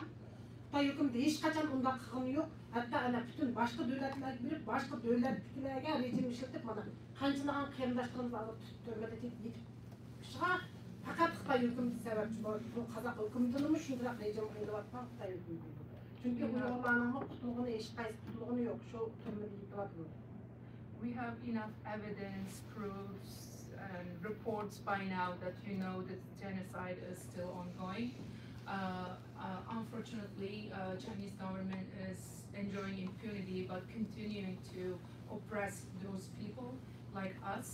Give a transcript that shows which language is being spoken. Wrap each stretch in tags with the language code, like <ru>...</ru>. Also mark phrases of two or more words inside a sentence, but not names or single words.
<uz>Xitoy hukumati hech qachon unday qilgani yo'q. Hatto ana butun boshqa davlatlarga berib, boshqa davlatlarga rejim ishlatib, mana qanchalar qarindoshlarimiz turmada yetib chiqa. Faqat Xitoy hukumati sababchi bo'ldi. Bu qozoq hukumatini shunday rejim qilyapti Xitoy hukumati. Çünkü</uz> <en>we have enough evidence, proofs, and reports by now that that genocide is still ongoing. Unfortunately, Chinese government is enjoying impunity but continuing to oppress those people like us.</en>